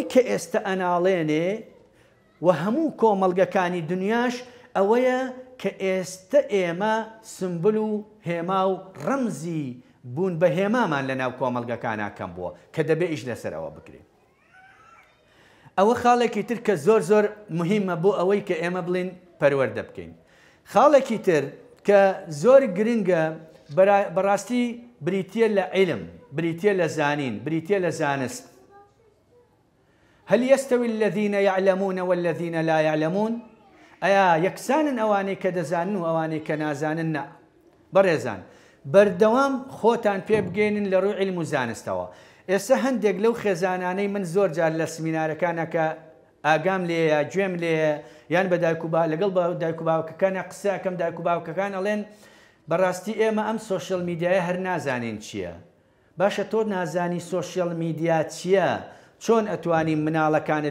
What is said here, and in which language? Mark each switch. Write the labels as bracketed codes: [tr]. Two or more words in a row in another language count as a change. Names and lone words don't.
[ckb] کە ئێستا ئەناڵێنێ و هەموو کۆمەڵگەکانی دنیاش ئەوەیە کە ئێستا ئێمە سمبل و هێما و ڕەمزی بوون بە هێمامان لە ناو کۆمەڵگەکانە کەم بووە کە دەبێ ئیش لەسەر ئەوە بکرێت ئەوە خاڵێکی تر کە زۆر زۆر مهمە بۆ ئەوەی کە ئێمە بڵین پەروەردە بکەین خاڵێکی تر کە زۆر گرنگە بەڕاستی بریتیە لە عیلم بریتیە لە زانین بریتیە لە زانست [ar] هل يستوي الذين يعلمون والذين لا يعلمون [ckb] ئایا یەکسانن ئەوانەی کە دەزانن و ئەوانەی کە نازانن نا بەڕێزان بەردەوام خۆتان پێ بگەێنن لە ڕووی عیلم و زانستەوە ئێستا هەندێک لەو خێزانانەی من زۆر جار لە سمینارەکانە کە ئاگام لێیە گوێم لێیە یان بە لەگەڵ بە دایک و باوکەکانە قسەکەم دایک و باوکەکان ئەڵێن بەڕاستی ئێمە ئەم [en] social media [ckb] هەر نازانین چییە باشە تۆ نازانی [en] social media [ckb] چییە چۆن ئەتوانی مناڵەکانت